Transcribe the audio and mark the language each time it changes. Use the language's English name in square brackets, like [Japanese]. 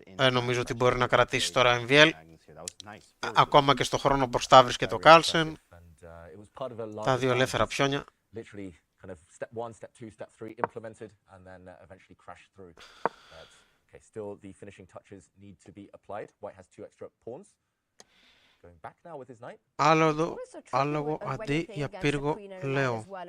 [Greek] Νομίζω ότι μπορεί να κρατήσει τώρα MVL. Ακόμα και στο χρόνο μπροστά βρίσκεται το Κάρλσεν. Τα 2 ελεύθερα πιόνια. [English] Kind of step 1, step 2, step 3 implemented and then eventually crashed through. Okay, still the finishing touches need to be applied. White has 2 extra pawns. Going back now with his knight. [Greek] Άλογο αντί για πύργο, λέω.